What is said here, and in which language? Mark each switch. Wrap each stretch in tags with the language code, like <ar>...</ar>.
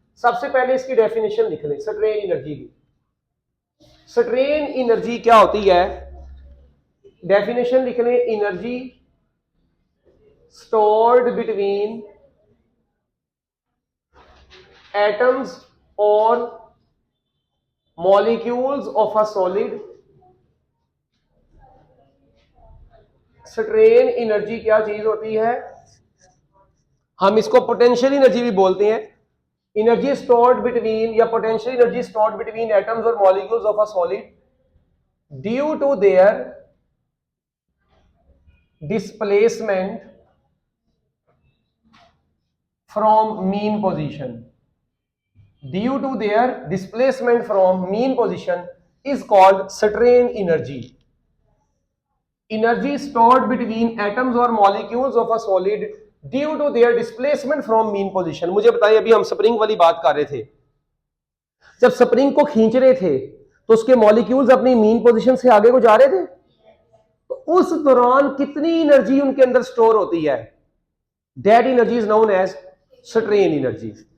<ur>سب سے پہلے اس کی ڈیفینیشن لکھ لیں سٹرین انرجی کی. سٹرین انرجی کیا ہوتی ہے, ڈیفینیشن لکھ لیں, energy</ur> <en>stored between atoms or molecules of a solid.</en> <ur>Strain energy کیا چیز ہوتی ہے, ہم اس کو پوٹینشیل انرجی بھی بولتے ہیں.</ur> <en>Energy stored between یا potential energy stored between atoms or molecules of a solid due to their displacement from mean position. Due to their displacement from mean position is called strain energy. Energy stored between atoms or molecules of a solid due to their displacement from mean position.</en> <ur>مجھے بتائیے, ابھی ہم spring والی بات کر رہے تھے, جب سپرنگ کو کھینچ رہے تھے تو اس کے مالیکیولز اپنی مین پوزیشن سے آگے کو جا رہے تھے, تو اس دوران کتنی انرجی ان کے اندر سٹور ہوتی ہے,</ur> <en>That energy is known as strain energy.</en>